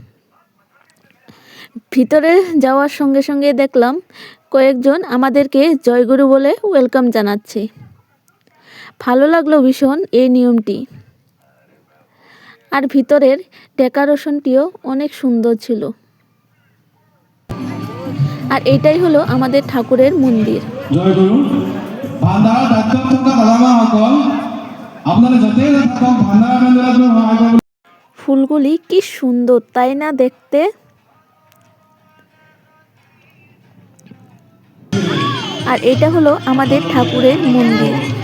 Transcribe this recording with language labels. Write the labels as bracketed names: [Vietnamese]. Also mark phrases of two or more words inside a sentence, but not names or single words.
[Bangla] ভিতরে যাওয়ার সঙ্গে সঙ্গে দেখলাম কয়েকজন আমাদেরকে জয়গুরু বলে ওয়েলকাম জানাচ্ছে। ভালো লাগলো ভীষণ এই নিয়মটি। আর ভিতরের ডেকোরেশনটিও অনেক সুন্দর ছিল। আর এটাই হলো আমাদের ঠাকুরের মন্দির। [Assamese] জয়গুরু ভান্ডাৰ দায়িত্বত থকা দাদামাসকল আপোনালোকে য'তেই নাথাকক ভান্ডাৰ কেন্দ্ৰত সহায় কৰিব। [Bangla] ফুলগুলি কি সুন্দর তাই না দেখতে। আর এটা হলো আমাদের ঠাকুরের মন্দির।